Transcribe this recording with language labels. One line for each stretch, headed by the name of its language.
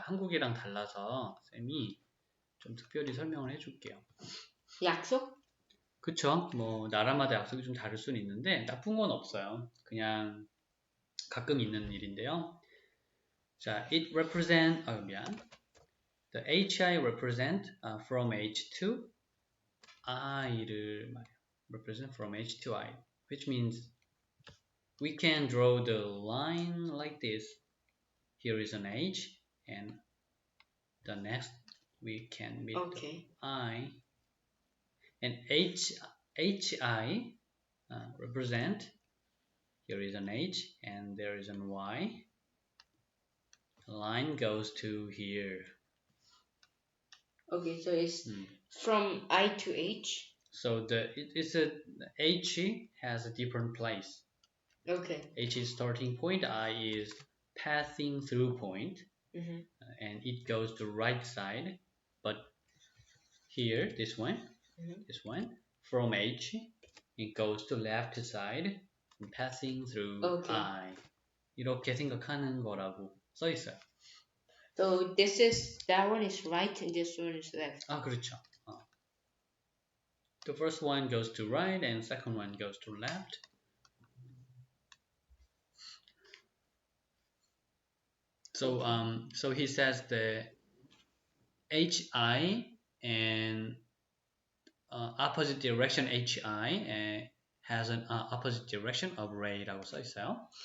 Korean: 한국이랑 달라서 쌤이 좀 특별히 설명을 해줄게요. 약속? 그쵸? 뭐 나라마다 약속이 좀 다를 수는 있는데 나쁜 건 없어요. 그냥 가끔 있는 일인데요.
English: 자, it represent, the hi represent from h to i
Korean: 를 말해요.
English: represent from h to I, which means we can draw the line like this. Here is an h, and the next we can meet the I, and hi represent, here is an h and there is an y. The line goes to here. Okay, so it's from I to h. So the h has a different place. Okay. H is starting point, I is passing through point, and it goes to right side. But here, this one, from H, it goes to left side, and passing through I.
Korean: 이렇게 생각하는 거라고 써 있어요.
English: So that one is right and this one is left.
Korean: 아, 그렇죠.
English: The first one goes to right and second one goes to left. So he says the HI and opposite direction HI has an opposite direction of ray
Korean: 라고 써 있어요.